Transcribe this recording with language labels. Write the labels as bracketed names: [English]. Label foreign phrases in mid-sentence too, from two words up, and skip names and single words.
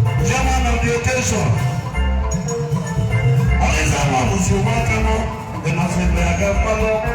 [English] Chairman of the occasion. Always have a Muslim welcome. [Igbo] Ị na-afụ ebe a ga-akpalụ?